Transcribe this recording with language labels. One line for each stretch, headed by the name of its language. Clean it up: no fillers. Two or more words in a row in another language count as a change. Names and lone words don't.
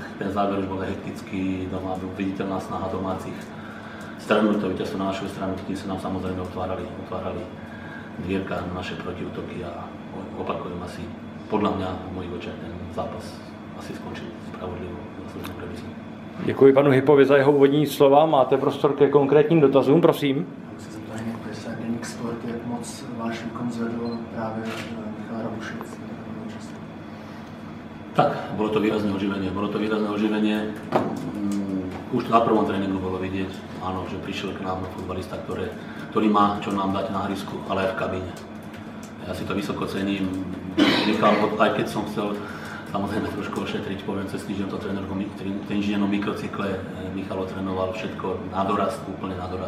Slovak: Ten záver už bol hektický, doma viditeľná snaha domácich strelnúť to víťazstvo na našu stranu, tým sa nám samozrejme otvárali dvierka na naše protiútoky a opakujem asi, podľa mňa v mojich očiach ten zápas asi skončil spravodlivo zaslúženou remízou.
Czech: Děkuji panu Hypovi za jeho úvodní slova. Máte prostor ke konkrétním dotazům, prosím. Deník Sport, jak moc váš výkon zvedl právě Michal Rabušic?
Slovak: Tak, bolo to výrazné oživenie. Už na prvom tréningu bolo vidieť, áno, že prišiel k nám futbalista, ktorý má čo nám dať na hrisku, ale aj v kabíne. Ja si to vysoko cením. Michal, aj keď som chcel samozrejme trošku ošetriť, poviem cez týždeň to tréner v inžiniernom mikrocykle, Michal trénoval všetko na doraz, úplne na doraz.